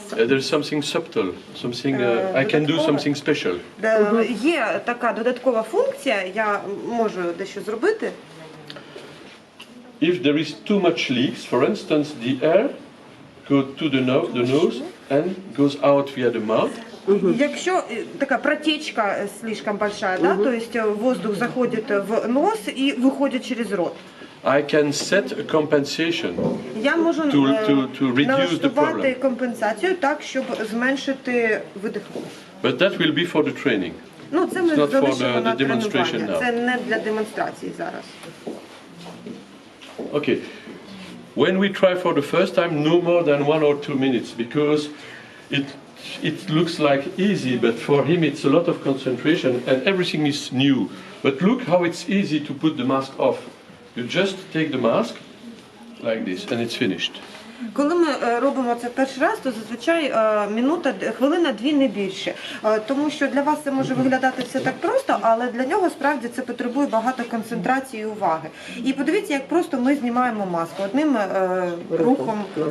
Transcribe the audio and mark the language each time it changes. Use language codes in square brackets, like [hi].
[en] There is something subtle, something I can do something special. [uk] Є така додаткова функція, я можу дещо зробити. [en] If there is too much leaks, for instance, the air goes to the nose and goes out via the mouth. [uk] Якщо така [ru] протечка слишком большая, да, то есть воздух заходит в нос и выходит через рот. [en] I can set a compensation [uk] Я можу [en] to reduce the [uk] налаштувати [en] problem. [uk] компенсацію так, щоб зменшити видих. [en] But that will be for the training. [uk] Ну, це ми [en] It's not for [uk] залишимо на [en] the demonstration [uk] тренування. [en] now. [uk] Це не для демонстрації зараз. [en] Okay. When we try for the first time, no more than 1 or 2 minutes, because it looks like easy, but for him it's a lot of concentration and everything is new. But look how it's easy to put the mask off. You just take the mask like this and it's finished. [uk] Коли ми робимо це перший раз, то зазвичай хвилина-дві не більше. Тому що для вас це може виглядати все так просто, але для нього справді це потребує багато концентрації і уваги. І подивіться, як просто ми знімаємо маску одним рухом.